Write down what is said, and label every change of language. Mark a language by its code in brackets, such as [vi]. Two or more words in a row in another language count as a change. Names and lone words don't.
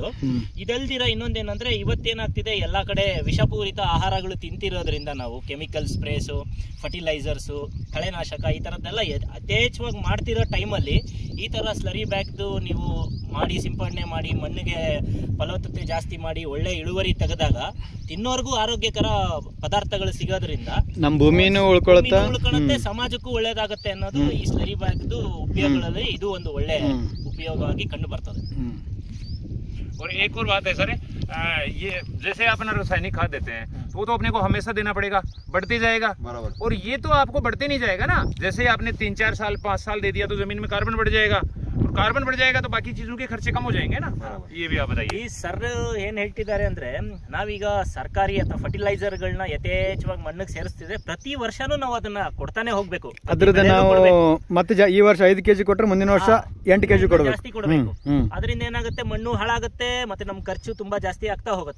[kn] ಇದಲ್ದಿರ ಇನ್ನೊಂದೇನಂದ್ರೆ ಇವತ್ತೇನಾಗ್ತಿದೆ, ಎಲ್ಲಾ ಕಡೆ ವಿಷಪೂರಿತ ಆಹಾರಗಳು ತಿಂತಿರೋದ್ರಿಂದ ನಾವು [en] chemical sprays, fertilizers, [kn] ಕಳೆನಾಶಕ ಈ ತರದ್ದೆಲ್ಲ ಯಥೇಚ್ಛವಾಗಿ ಮಾಡ್ತಿರೋ ಟೈಮಲ್ಲಿ ಈ ತರ [en] slurry bagದು [kn] ನೀವು ಮಾಡಿ ಸಿಂಪಡಣೆ ಮಾಡಿ ಮಣ್ಣಿಗೆ ಫಲವತ್ತತೆ ಜಾಸ್ತಿ ಮಾಡಿ ಒಳ್ಳೆ ಇಳುವರಿ ತೆಗೆದಾಗ ತಿನ್ನೋರ್ಗೂ ಆರೋಗ್ಯಕರ ಪದಾರ್ಥಗಳು ಸಿಗೋದ್ರಿಂದ ನಮ್ಮ ಭೂಮಿನೂ ಉಳ್ಕೊಳ್ಳುತ್ತೆ, ಸಮಾಜಕ್ಕೂ ಒಳ್ಳೇದಾಗುತ್ತೆ ಅನ್ನೋದು ಈ [en] slurry bagದು [kn] ಉಪಯೋಗಗಳಲ್ಲಿ ಇದು ಒಂದು ಒಳ್ಳೆ ಉಪಯೋಗವಾಗಿ ಕಂಡು ಬರ್ತದೆ. [hi] और एक और बात है सर, ये जैसे आप ना रासायनिक खाद देते हैं तो वो तो अपने को हमेशा देना पड़ेगा, बढ़ते जाएगा. और ये तो आपको बढ़ते नहीं जाएगा ना. जैसे आपने 3-4 साल 5 साल दे दिया तो जमीन में कार्बन बढ़ जाएगा, और कार्बन बढ़ जाएगा तो बाकी चीजों के खर्चे कम हो जाएंगे ना. ये भी आप बताइए. [kn] ಈ ಸರ್ ಏನ್ ಹೇಳ್ತಿದ್ದಾರೆ ಅಂದ್ರೆ ನಾವೀಗ ಸರ್ಕಾರಿ ಅಥವಾ ಫರ್ಟಿಲೈಸರ್ಗಳನ್ನ ಯಥೇಚ್ಛವಾಗಿ ಮಣ್ಣಿಗೆ ಸೇರಿಸ್ತಿದ್ರೆ ಪ್ರತಿ ವರ್ಷನೂ ನಾವು ಅದನ್ನ ಕೊಡ್ತಾನೆ ಹೋಗ್ಬೇಕು. ಅದ್ರದ್ದು ನಾವು ಮತ್ತೆ ಈ ವರ್ಷ 5 kg ಕೊಟ್ರೆ ಮುಂದಿನ ವರ್ಷ 8 kg ಜಾಸ್ತಿ ಕೊಡಬೇಕು. ಅದರಿಂದ ಏನಾಗುತ್ತೆ, ಮಣ್ಣು ಹಾಳಾಗುತ್ತೆ, ಮತ್ತೆ ನಮ್ ಖರ್ಚು ತುಂಬಾ ಜಾಸ್ತಿ ಆಗ್ತಾ ಹೋಗುತ್ತೆ.